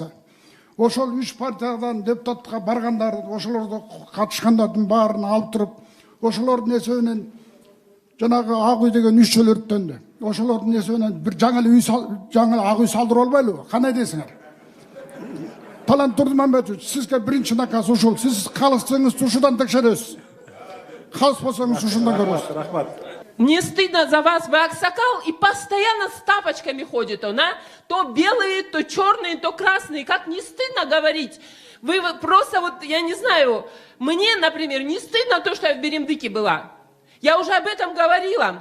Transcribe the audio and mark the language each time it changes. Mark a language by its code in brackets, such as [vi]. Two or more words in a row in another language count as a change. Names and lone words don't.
[ky] Ошол 3 партиядан депутатка баргандар, ошолорду катышкандардын баарын алып туруп, ошолордун эсебинен жанагы Ак үй деген 3 жол өрттөндү. Ошолордун эсебинен бир жаңы Ак үй салдырып албайлыбы? Кандай дейсиңер? Талант Турдумбаевич, сизге биринчи наказ ушул. Сиз калысаңыз ушудан текшеребиз. Калыспасаңыз ушундан көрөбүз. Рахмат. [ru] Мне стыдно за вас, вы аксакал и постоянно с тапочками ходит он, а? То белые, то черные, то красные. Как не стыдно говорить? Вы просто вот, я не знаю, мне, например, не стыдно то, что я в Беремдыке была. Я уже об этом говорила.